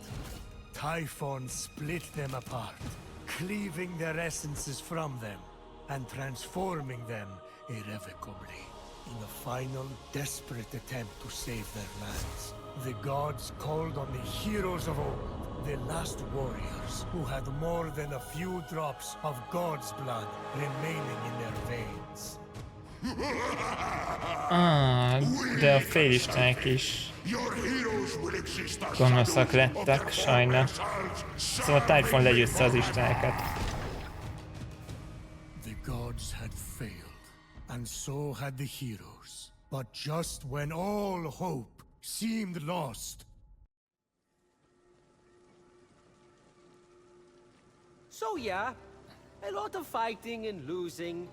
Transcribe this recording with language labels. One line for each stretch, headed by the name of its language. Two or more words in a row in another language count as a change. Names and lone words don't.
English: Typhon split them apart, cleaving their essences from them and transforming them irrevocably. In a final, desperate attempt to save their lands, the gods called on the heroes of old, the last warriors who had more than a few drops of God's blood remaining in their veins.
Hungarian: De a félistenek is
English: Your heroes will exist as
Hungarian: gonoszak
English: shadows of
Hungarian: lettek,
English: their
Hungarian: sajna.
English: former selves.
Hungarian: Szóval Typhon legyőzte az isteneket.
English: The gods had failed, and so had the heroes. But just when all hope seemed lost, So yeah, a lot of fighting and losing.